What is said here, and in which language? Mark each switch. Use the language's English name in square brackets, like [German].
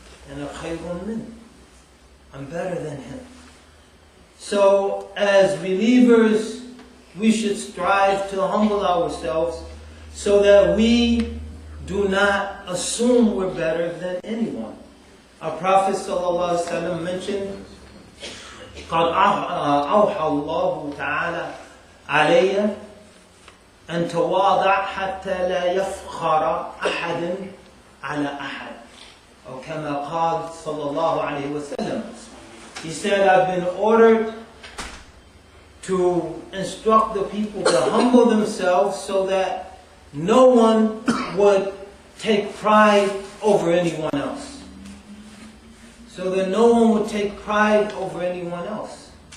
[English] And [Arabic] khayrun min, [English] I'm better than him. So, as believers, we should strive to humble ourselves so that we do not assume we're better than anyone. Our Prophet ﷺ mentioned, [Arabic] قَدْ أَوْحَى اللَّهُ تَعَالَى عَلَيَّ أَن تَوَاضَعْ حَتَّى لَا يَفْخَرَ أَحَدٌ عَلَى أَحَدٍ. Or كما قال صلى الله عليه وسلم. [English] He said, I've been ordered to instruct the people to humble themselves so that no one would take pride over anyone else. So that no one would take pride over anyone else.